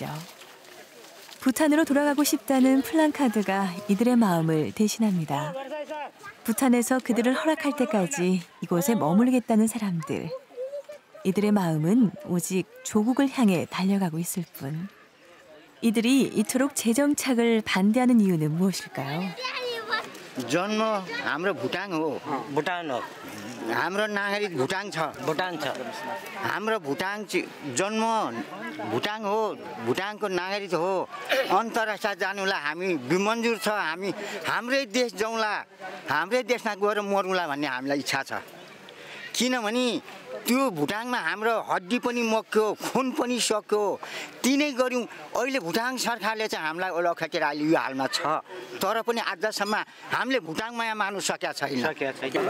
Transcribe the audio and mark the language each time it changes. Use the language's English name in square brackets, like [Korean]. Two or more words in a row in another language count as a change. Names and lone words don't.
[Korean] 부탄으로 돌아가고 싶다는 플랜카드가 이들의 마음을 대신합니다. 부탄에서 그들을 허락할 때까지 이곳에 머물겠다는 사람들. 이들의 마음은 오직 조국을 향해 달려가고 있을 뿐. 이들이 이토록 재정착을 반대하는 이유는 무엇일까요? [Nepali] जन्म हाम्रो भुटान हो हाम्रो नागरिक भुटान छ हाम्रो भुटान जन्म भुटान हो भुटानको नागरिक हो अन्तर्राष्ट्रिय जानुलाई हामी बिमन्जुर छ हामी हाम्रै देश जाउँला हाम्रै देशमा गएर मरौँला भन्ने हामीलाई इच्छा छ किनभने त्यो भुटानमा हाम्रो हड्डी पनि मक्यो खुन पनि सक्यो तिनै गर्यौं अहिले भुटान सरकारले चाहिँ हामीलाई ओलखेटेर अहिले यो हालमा छ तर पनि आजसम्म हामीले भुटानमा मान्नु सकेका छैन